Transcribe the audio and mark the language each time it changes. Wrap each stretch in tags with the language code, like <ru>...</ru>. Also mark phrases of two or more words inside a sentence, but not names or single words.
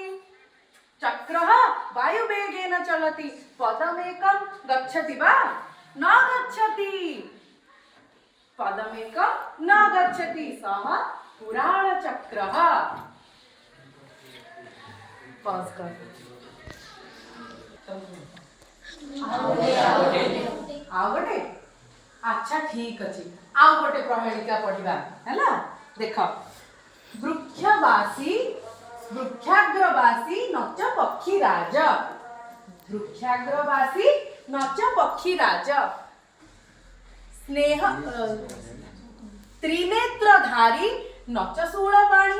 <sa>चक्रः वायुवेगेन चलति, पदमेकं गच्छति वा? न गच्छति। पदमेकं न गच्छति, सः कुरालचक्रः।</sa> <or>पॉज କର। ଆଉ ଗୋଟେ? ଅଚ୍ଛା ଠିକ୍ ଅଛି, ଆଉ ଗୋଟେ ପ୍ରହେଳିକା ପଢ଼ିବା, ହେଲା। देख,</or> <sa>वृक्षाग्रवासी नच पक्षीराज। वृक्षाग्रवासी नच पक्षीराज। स्नेह त्रिनेत्रधारी नच शूलपाणि।</sa>